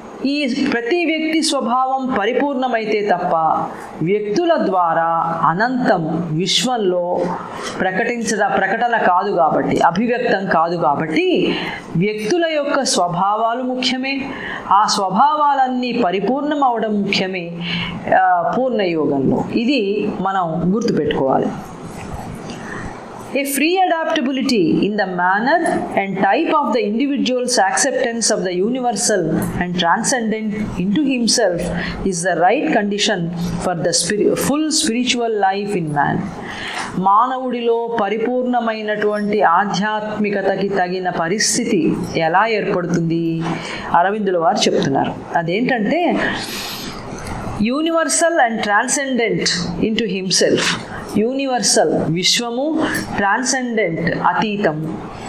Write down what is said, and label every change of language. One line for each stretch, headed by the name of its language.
Telugu: ఈ ప్రతి వ్యక్తి స్వభావం పరిపూర్ణమైతే తప్ప వ్యక్తుల ద్వారా అనంతం విశ్వంలో ప్రకటన కాదు కాబట్టి, అభివ్యక్తం కాదు కాబట్టి వ్యక్తుల యొక్క స్వభావాలు ముఖ్యమే. ఆ స్వభావాలన్నీ పరిపూర్ణం అవడం ముఖ్యమే పూర్ణయోగంలో. ఇది మనం గుర్తుపెట్టుకోవాలి.
English: A free adaptability in the manner and type of the individual's acceptance of the universal and transcendent into himself is the right condition for the full spiritual life in man.
Telugu: మానవుడిలో పరిపూర్ణమైనటువంటి ఆధ్యాత్మికతకి తగిన పరిస్థితి ఎలా ఏర్పడుతుంది అరవిందుల వారు చెప్తున్నారు.
English: అదేంటంటే universal and transcendent into himself.
Telugu: Universal విశ్వము, transcendent అతీతము.